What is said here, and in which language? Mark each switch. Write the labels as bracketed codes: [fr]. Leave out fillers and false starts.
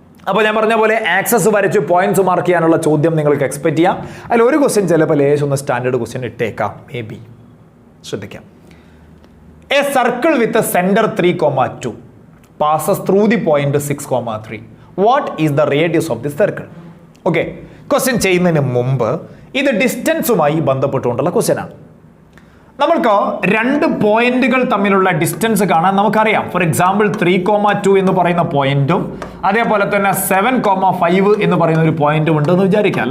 [ml] അപ്പോൾ ഞാൻ പറഞ്ഞ പോലെ ആക്സസ് വരച്ച് പോയിന്റ്സ് മാർക്ക് ചെയ്യാനുള്ള ചോദ്യം നിങ്ങൾക്ക് എക്സ്പെക്ട് ചെയ്യാം. അതിൽ ഒരു ക്വസ്റ്റ്യൻ ചിലപ്പോൾ ഒന്ന് സ്റ്റാൻഡേർഡ് ക്വസ്റ്റ്യൻ ഇട്ടേക്കാം, [en] Maybe. [ml] ശ്രദ്ധിക്കാം. [en] A circle with centre 3,2 passes through the point 6,3. What is the radius of the circle? [ml] Okay, question ചെയ്യുന്നതിന് മുമ്പ് ഇത് ഡിസ്റ്റൻസുമായി ബന്ധപ്പെട്ടുകൊണ്ടുള്ള ക്വസ്റ്റ്യൻ ആണ്. നമ്മൾക്ക് 2 പോയിന്റുകൾ തമ്മിലുള്ള ഡിസ്റ്റൻസ് കാണാൻ നമുക്കറിയാം. ഫോർ എക്സാമ്പിൾ 3,2 എന്ന് പറയുന്ന പോയിന്റും അതേപോലെ തന്നെ 7,5 എന്ന് പറയുന്ന ഒരു പോയിന്റും ഉണ്ടെന്ന് വിചാരിക്കാം.